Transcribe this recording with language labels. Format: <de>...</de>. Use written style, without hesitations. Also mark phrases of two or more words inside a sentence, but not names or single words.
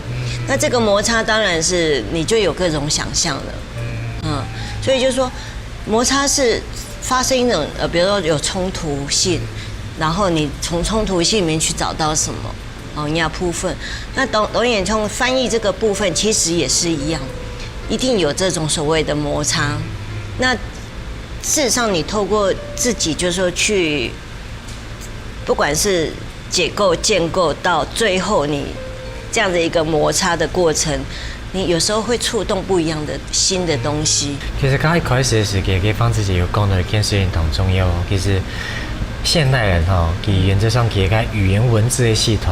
<zh>那這個摩擦當然是你就有各種想象了，所以就是說摩擦是發生一種比如說有衝突性，然後你從衝突性裡面去找到什麼你要部分。那導演從翻譯這個部分其實也是一樣，一定有這種所謂的摩擦。那事實上你透過自己就是說去。不管是解構、建構到最後，你这样的一个摩擦的过程，你有时候会触动不一样的新的东西。其实刚一开始的时候，给方子姐有讲到一件事情很重要，其实现代人其原则上给个语言文字的系统。</zh>